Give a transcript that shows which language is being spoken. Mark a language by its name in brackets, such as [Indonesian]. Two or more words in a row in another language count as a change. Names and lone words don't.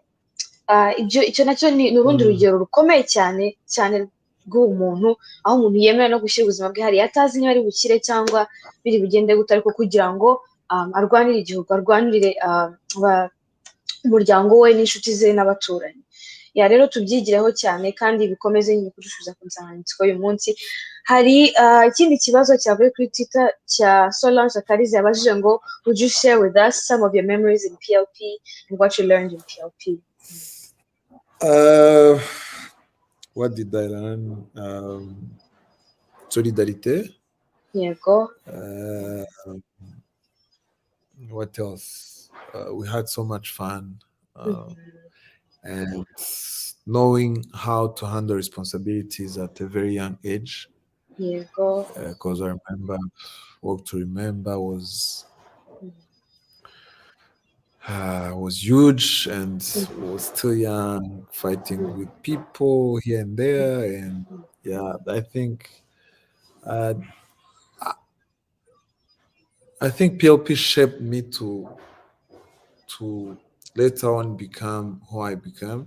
[Kinyarwanda] Icyo nacyo ni urundi rugero rukomeye cyane rw'umuntu, aho umuntu yemera no gushyira ubuzima bwe hariya atazi niba ari bukire cyangwa biri bugende gute, ariko kugira ngo arwanire igihugu, arwanire umuryango we n'inshuti ze n'abaturanyi. Rero tubyigireho cyane kandi bikomeze nyine kudusubiza ku nsanganyamatsiko y'uyu munsi. Hari ikindi kibazo cyavuye kuri Twitter cya Solange Akarize, yabajije ngo [English] would you share with us some of your memories in PLP and what you learned in PLP? What did I learn? [French] Solidarité. [Kinyarwanda] Yego. [English] What else? We had so much fun, and knowing how to handle responsibilities at a very young age. [Kinyarwanda] Yego. [English] Because I remember, Walk to Remember was huge, and was still young, fighting with people here and there, and I think PLP shaped me to later on become who I became.